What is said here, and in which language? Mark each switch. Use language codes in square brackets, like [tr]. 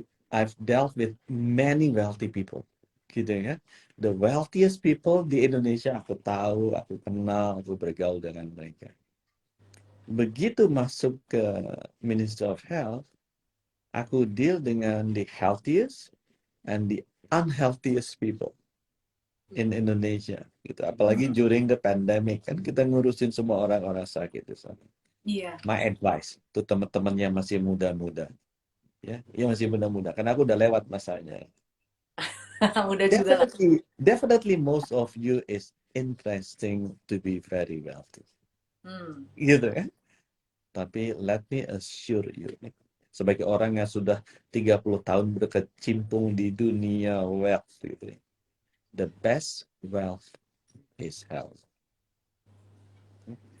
[en] I've dealt with many wealthy people, [id] gitu ya. [en] The wealthiest people [id] di Indonesia aku tahu, aku kenal, aku bergaul dengan mereka. Begitu masuk ke [en] Ministry of Health, [id] aku deal dengan [en] the healthiest and the unhealthiest people. [id] in Indonesia gitu. Apalagi [en] during the pandemic [id] kan kita ngurusin semua orang-orang sakit di sana. Iya. [en] My advice [id] tuh teman-teman yang masih muda-muda, ya, yang masih muda-muda. Karena aku udah lewat masanya. Udah juga lah. [en] Definitely most of you is interesting to be very wealthy, Hmm. [id] gitu kan? Tapi [en] let me assure you, [id] sebagai orang yang sudah 30 tahun berkecimpung di dunia wealth, gitu, [en] the best wealth is health. [id] The